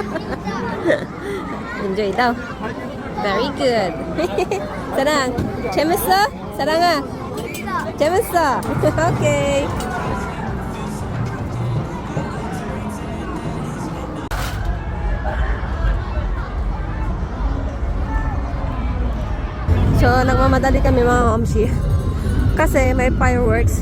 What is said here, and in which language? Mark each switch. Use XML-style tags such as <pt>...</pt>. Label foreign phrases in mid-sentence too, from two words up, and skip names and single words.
<tl>Enjoy daw.</tl> <en>Very good.</en> <ko>Sarang, 재밌어? Saranga. 재밌어.</ko> <en>Okay.</en> <tl>So, nagmamadali kami mga mamsi. Kasi may fireworks.</tl>